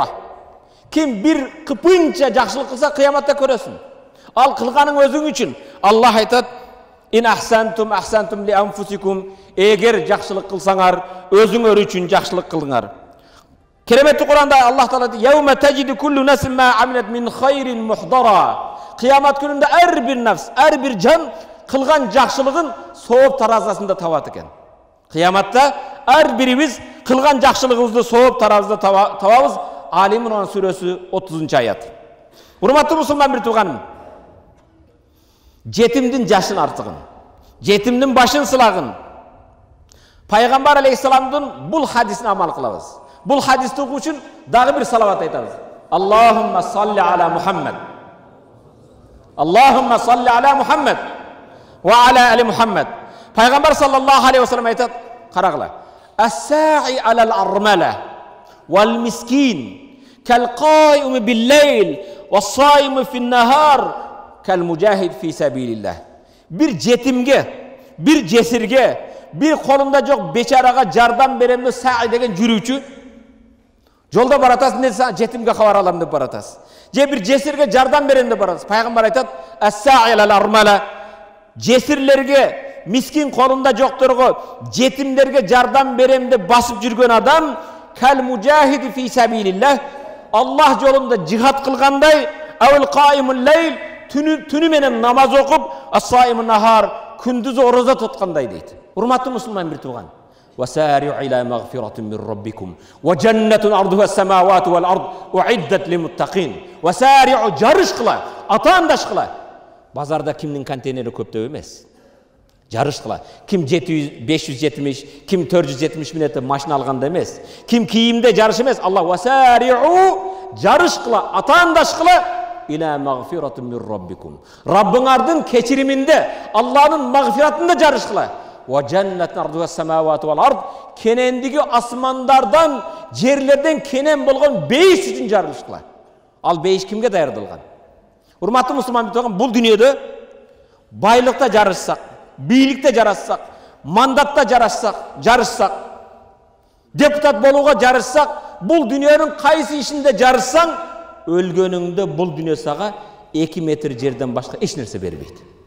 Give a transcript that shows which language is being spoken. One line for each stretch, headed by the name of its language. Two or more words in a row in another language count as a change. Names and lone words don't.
Kyrgyz: Ким бир кыпынча жакшылык кылса, кыяматта көрөсүң. Ал кылганың өзүң үчүн. Аллах айтат:
Arabic: "إن أحسنتم أحسنتم لأنفسكم."
Kyrgyz: Эгер жакшылык кылсаңар, өзүңөр үчүн жакшылык кылыңар. Кереметти Кур'анда Аллах Таала айтты:
Arabic: "يوم تجد كل نفس ما عملت من خير محضرا."
Kyrgyz: Кыямат күнүндө ар бир нафс, ар бир жан кылган жакшылыгын сооп таразасында табат экен. Кыяматта ар бирибиз кылган жакшылыгыбызды сооп таразда табабыз. Али Имран сүрөсү 30-аят. Урматтуу мусулман бир тууганым, жетимдин жашын артыгын, жетимдин башын сылагын Пайгамбар алейхиссаламдын бул хадисине амал кылабыз. Бул хадисти угуу үчүн дагы бир салават айтабыз.
Arabic: اللهم صل على محمد. اللهم صل على محمد وعلى آل محمد.
Kyrgyz: Пайгамбар
Arabic: صلى الله عليه وسلم
Kyrgyz: айтат, карагыла.
Arabic: الساعي على الأرملة والمسكين كالقائم بالليل والصائم بالنهار كالمجاهد في سبيل الله.
Kyrgyz: Bir жетимге, bir жесирге, bir колунда жок бечарага жардам берем деп са'i деген жүрүүчү жолда баратасың, не жетимге кабар алам деп баратасың. Же bir жесирге жардам берем деп барасың. Пайгамбар айтат:
Arabic: "الساعي على الأرملة."
Kyrgyz: Жесирлерге, мискин колунда жокторго, жетимдерге жардам берем деп басып жүргөн адам
Arabic: كالمجاهد في سبيل الله,
Kyrgyz: Аллах жолунда жихад кылгандай,
Arabic: أو القائم الليل,
Kyrgyz: түнү менен намаз окуп,
Arabic: الصائم النهار,
Kyrgyz: күндүз ороза туткандай дейт. Урматтуу мусулман бир тууган.
Arabic: سارعوا إلى مغفرة من ربكم وجنة عرضها السماوات والأرض أعدت للمتقين.
Kyrgyz: Васари'у, жарыш кыла, атаандаш кыла. Базарда кимдин контейнери көптөп эмес. Жарыш кыла. Ким 700, 570, ким 470 мүнөттө машина алганда эмес. Ким кийимде жарыш эмес. Аллах васари'у, жарыш кыла, атаандаш кыла
Arabic: إلى مغفرة من ربكم.
Kyrgyz: Раббыңардын кечириминде, Аллахтын магфиратында жарыш кыла.
Arabic: وجنة عرضها السماوات والأرض,
Kyrgyz: кенендиги асмандардан, жерлерден кенен болгон бейиш үчүн жарыш кыла. Ал бейиш кимге даярдалган? Урматтуу мусулман битоган, бул дүйнөдө байлыкта жарышсак, бийликте жарышсак, мандатта жарышсак, депутат болууга жарышсак, бул дүйнөнүн кайсы ишинде жарышсаң, өлгөнүңдө бул дүйнө сага 2 метр жерден башка эч нерсе бербейт.